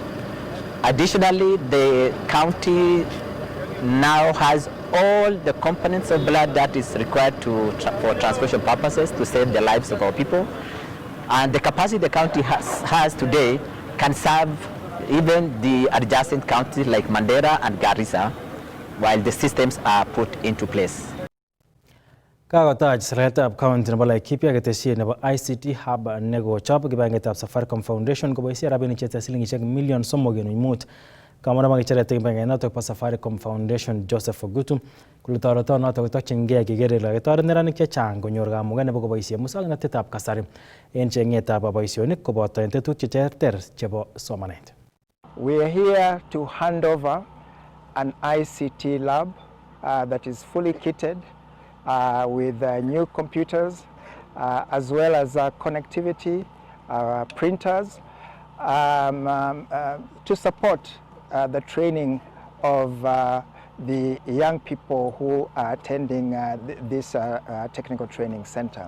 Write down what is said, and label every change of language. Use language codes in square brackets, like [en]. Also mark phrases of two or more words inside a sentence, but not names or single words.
[en] Additionally, the county now has all the components of blood that is required for transfusion purposes to save the lives of our people. And the capacity the county has today can serve even the adjacent counties like Mandera and Garissa while the systems are put into place. [kln] Kakotach serikalitab county nebo Laikipia ketesiet nebo ICT Hub nekochop kibangetab Safaricom Foundation koboisie rabinik chete silingishek million 3.5. Kamara magicheret kibangenatok po Safaricom Foundation Joseph Ogutu kole toretonotok kotokyingei keker kele ketoret neranik chechang konyor kamuget nebo koboisie muswoknotetab kasari en cheng'etab boisionik koboto en tetutik cheterter chebo somanet. [en] We are here to hand over an ICT lab that is fully kitted with new computers as well as connectivity, printers to support the training of the young people who are attending this technical training center.